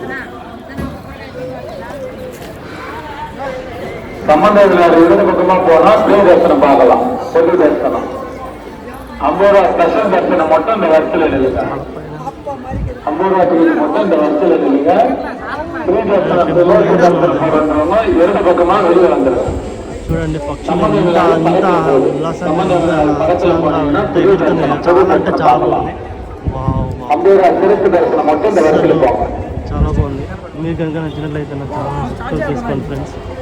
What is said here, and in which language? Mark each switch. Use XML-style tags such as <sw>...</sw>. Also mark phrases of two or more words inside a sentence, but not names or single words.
<ta>சம்பந்த விநாயகர் எதிர் பக்கமா போனா ஸ்ரீ தரிசனம் பார்க்கலாம், பொது தரிசனம். அம்பேரா ஸ்பெஷல் தரிசனம் மட்டும் இந்த வரிசையில் இல்லைங்க. அம்பேரா மட்டும் இந்த வரிசையில் இல்லைங்க. ஸ்ரீ தரிசனம் போறவங்க இரண்டு பக்கமா வெளியே வந்துடும்.</ta> <te>చూడండి, పక్షులు చాలా బాగుంది. చాలా బాగుంది. మీరు కనుక నచ్చినట్లయితే నా ఛానల్ సబ్స్క్రైబ్ చేసుకోండి ఫ్రెండ్స్.</te>